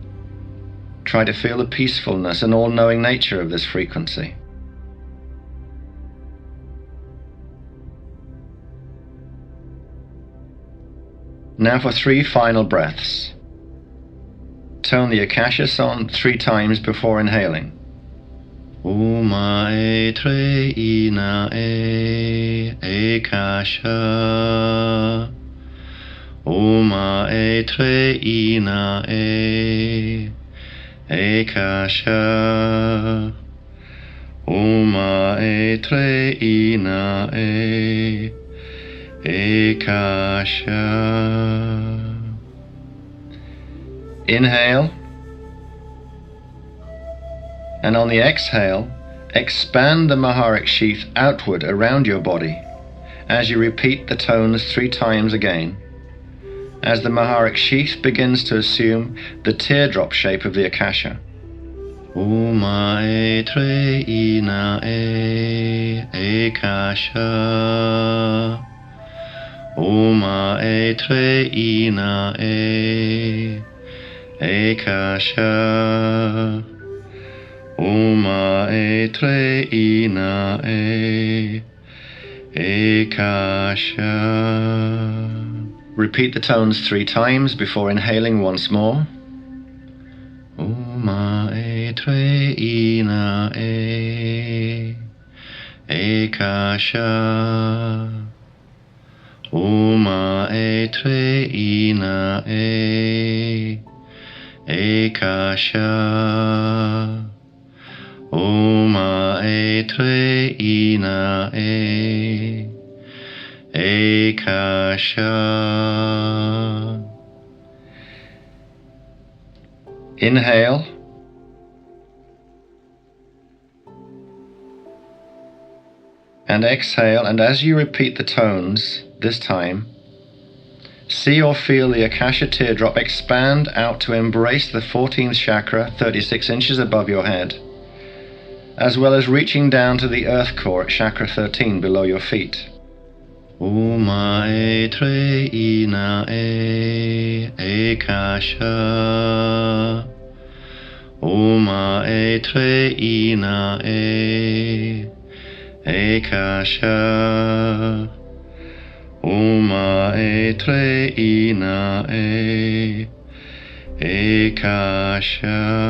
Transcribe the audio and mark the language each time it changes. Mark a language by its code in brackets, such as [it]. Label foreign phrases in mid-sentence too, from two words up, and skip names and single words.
[en] Try to feel the peacefulness and all-knowing nature of this frequency. Now for 3 final breaths. Tone the Accasha song 3 times before inhaling. Uma e tre ina e Eckasha. Uma e tre ina e Eckasha. Uma e tre ina e Eckasha. Inhale, and on the exhale, expand the Maharic sheath outward around your body as you repeat the tones 3 times again, as the Maharic sheath begins to assume the teardrop shape of the Accasha. Uma e tre ina e Eckasha. Uma e tre ina e Eckasha. Uma e tre ina e Eckasha. Repeat the tones 3 times before inhaling once more. Uma e tre ina e Eckasha. Uma e tre ina e Eckasha. Uma e tre ina e Eckasha. Inhale. And exhale, and as you repeat the tones, this time, see or feel the Accasha teardrop expand out to embrace the 14th chakra, 36 inches above your head, as well as reaching down to the earth core at chakra 13 below your feet. Uma e tre ina e Eckasha. Uma e tre ina e Eckasha. Uma e tre ina e Accasha.